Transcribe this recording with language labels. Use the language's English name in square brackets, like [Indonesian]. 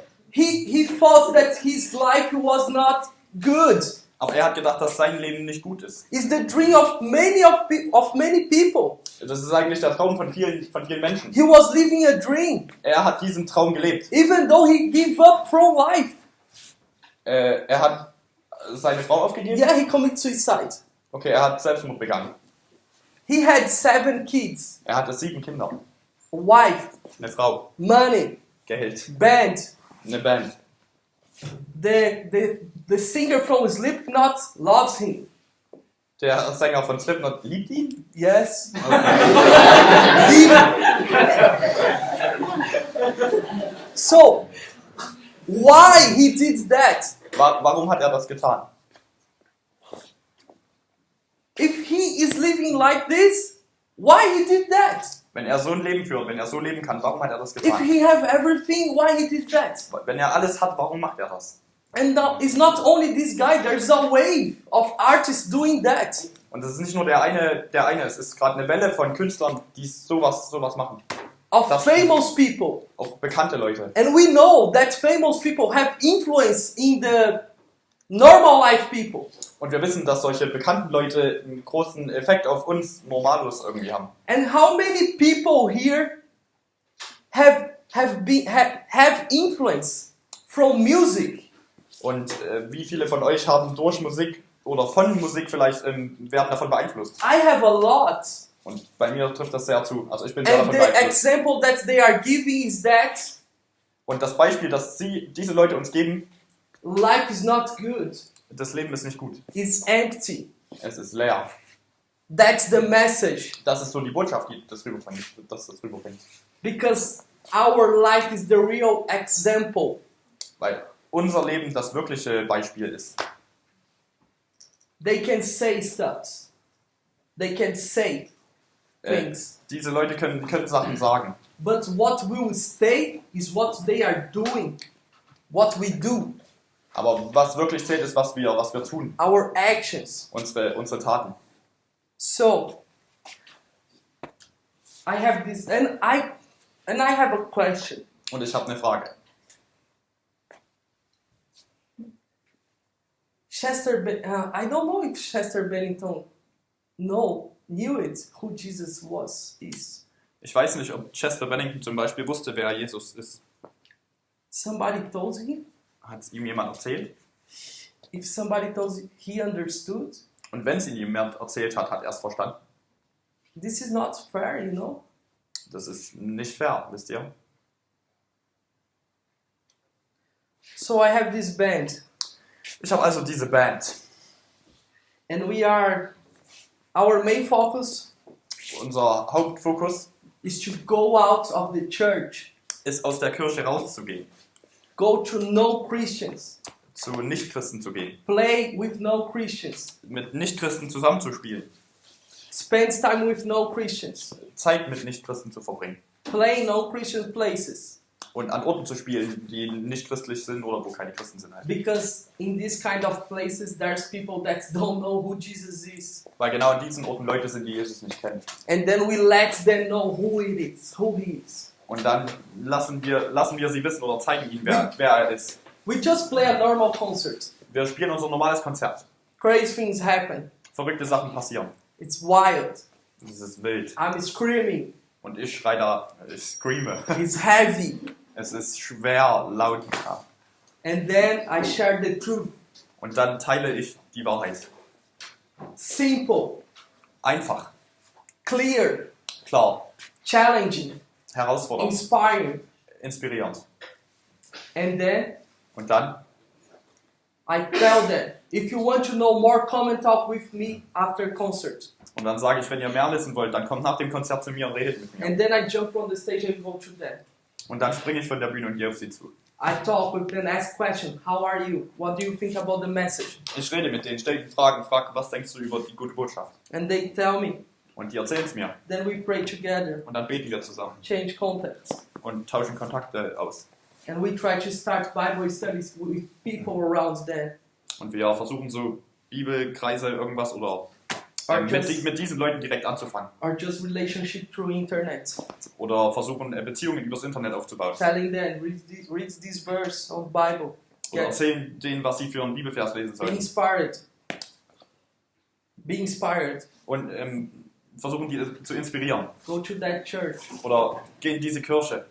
[English] he thought that his life was not good. [German] er hat gedacht, dass sein Leben nicht gut ist. [English] It's the dream of many people. [German] Das ist eigentlich der Traum von vielen Menschen. [English] He was living a dream, [German] Er hat diesen Traum gelebt. [English] even though he gave up from life. [German] Er hat seine Frau aufgegeben. [English] Yeah, he committed suicide. [German] Okay, er hat Selbstmord begangen. [English] He had 7 kids, [German] Er hatte 7 Kinder. [English] a wife, [German] Eine Frau. [English] money, [German] Geld. [English] band. [German] Eine Band. [English] The singer from Slipknot loves him. Der Sänger von Slipknot liebt ihn. Yes. So, why he did that? [German] Warum hat er das getan? [English] If he is living like this, why he did that? [German] Wenn er so ein Leben führt, wenn er so leben kann, warum hat er das [English] If [German] getan? [English] he have everything, why he did that? [German] Wenn er alles hat, warum macht er das? [English] And now, it's not only this guy, there's a wave of artists doing that. [German] Und es ist nicht nur der eine, es ist gerade eine Welle von Künstlern, die sowas machen. [English] Of famous people. [German] Auch bekannte Leute. [English] And we know that famous people have influence in the normal life people. [German] Und wir wissen, dass solche bekannten Leute einen großen Effekt auf uns Normalos irgendwie haben. [English] And how many people here have influence from music? [German] Und wie viele von euch haben durch Musik oder von Musik vielleicht werden davon beeinflusst? [English] I have a lot. [German] Und bei mir trifft das sehr zu. Also ich bin sehr [English] And [German] davon [English] the [German] beeinflusst. [English] example that they are giving is that [German] Und das Beispiel, das diese Leute uns geben, [English] life is not good. [German] das Leben ist nicht gut. [English] It's empty. [German] Es ist leer. [English] That's the message. [German] Das ist so die Botschaft, die das rüberbringt. [English] Because our life is the real example. [German] Weil unser Leben das wirkliche Beispiel ist. [English] They can say stuff. They can say things. [German] Diese Leute können Sachen sagen. [English] But what will stay is what they are doing. What we do. [German] Aber was wirklich zählt, ist, was wir tun. [English] Our actions. [German] Unsere Taten. [English] So, I have this, and I have a question. [German] Und ich habe eine Frage. [English] I don't know if Chester Bennington knew it, who Jesus is. [German] Ich weiß nicht, ob Chester Bennington zum Beispiel wusste, wer Jesus ist. [English] Somebody told him. [German] Hat es ihm jemand erzählt? [English] If somebody told him, he understood. [German] Und wenn es ihm jemand erzählt hat, hat er es verstanden. [English] This is not fair, you know. [German] Das ist nicht fair, wisst ihr? [English] So I have this band. [German] Ich habe also diese Band. [English] And our main focus [German] Unser Hauptfokus [English] is to go out of the church. [German] Ist, aus der Kirche rauszugehen. [English] Go to no-Christians. [German] Zu Nichtchristen zu gehen. [English] Play with no-Christians. [German] Mit Nichtchristen zusammenzuspielen. [English] Spend time with no-Christians. [German] Zeit mit Nichtchristen zu verbringen. [English] Play no-Christian places. [German] Und an Orten zu spielen, die nicht christlich sind oder wo keine Christen sind. Halt. [English] Because in this kind of places there's people that don't know who Jesus is. [German] Weil genau an diesen Orten Leute sind, die Jesus nicht kennen. [English] And then we let them know who he is. [German] Und dann lassen wir sie wissen oder zeigen ihnen, wer er ist. [English] We just play a normal concert. [German] Wir spielen unser normales Konzert. [English] Crazy things happen. [German] Verrückte Sachen passieren. [English] It's wild. [German] Es ist wild. [English] I'm screaming. [German] Und ich schreie da, ich screame. [English] It's heavy. [German] Es ist schwer, laut. [English] And then I share the truth. [German] Und dann teile ich die Wahrheit. [English] Simple. [German] Einfach. [English] Clear. [German] Klar. [English] Challenging. [German] Herausfordernd. [English] Inspiring. [German] Inspirierend. [English] And then [German] Und dann? [English] I tell them, if you want to know more, come and talk with me after concert. [German] Und dann sage ich, wenn ihr mehr wissen wollt, dann kommt nach dem Konzert zu mir und redet mit mir. [English] And then I jump from the stage and go to them. [German] Und dann springe ich von der Bühne und gehe auf sie zu. [English] I talk with them, ask questions. How are you? What do you think about the message? [German] Ich rede mit denen, stelle ihnen Fragen, frage, was denkst du über die gute Botschaft? [English] And they tell me. [German] Und die erzählen es mir. [English] Then we pray together. [German] Und dann beten wir zusammen. [English] Change contacts. [German] Und tauschen Kontakte aus. [English] And we try to start Bible studies with people around there. [German] Und wir versuchen so Bibelkreise, irgendwas oder mit diesen Leuten direkt anzufangen. [English] Or just relationship through internet. [German] Oder versuchen Beziehungen übers Internet aufzubauen. [English] Telling them, read this verse of Bible. [German] Oder erzählen denen, was sie für einen Bibelvers lesen [English] Be [German] sollen. [English] inspired. Be inspired. [German] Und versuchen die zu inspirieren. [English] Go to that church. [German] Oder geh in diese Kirche.